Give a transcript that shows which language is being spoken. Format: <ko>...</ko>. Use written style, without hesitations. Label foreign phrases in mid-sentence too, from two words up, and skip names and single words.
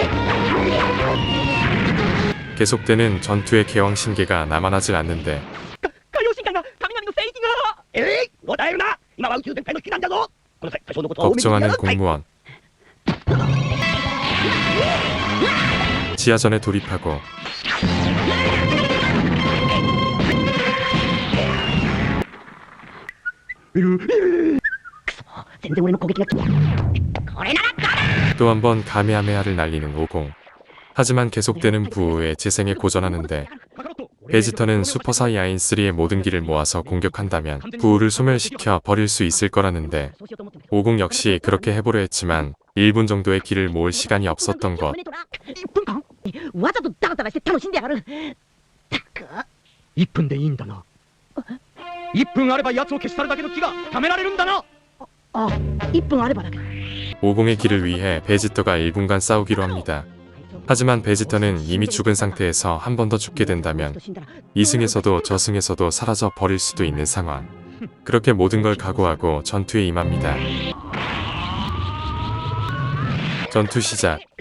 <ko>계속되는 전투의 개왕신계가 남아나질 않는데</ko> <ja>えい、答えるな。今は宇宙全体の避難だぞ。この際、多少のことは多めに</ja> <ko>걱정하는</ko> <ja>やらない。</ja> <ko>공무원. 지하전에 돌입하고</ko> <ja>全然俺の攻撃がこれなら</ja> <ko>또 한 번 가메하메하를 날리는 오공. 하지만 계속되는 부호에 재생에 고전하는데 베지터는 슈퍼 사이아인 3의 모든 기를 모아서 공격한다면 부호를 소멸시켜 버릴 수 있을 거라는데 오공 역시 그렇게 해보려 했지만 1분 정도의 기를 모을 시간이 없었던 것.</ko> <ja>1 分間わざとダラダラして楽しんでやがるたく 1分でいいんだな。1分あれば奴を消し去るだけの気が貯められるんだな。あ1分あればだけ</ja> <ko>오공의 기를 위해 베지터가 1분간 싸우기로 합니다. 하지만 베지터는 이미 죽은 상태에서 한 번 더 죽게 된다면 이승에서도 저승에서도 사라져 버릴 수도 있는 상황. 그렇게 모든 걸 각오하고 전투에 임합니다. 전투 시작.</ko>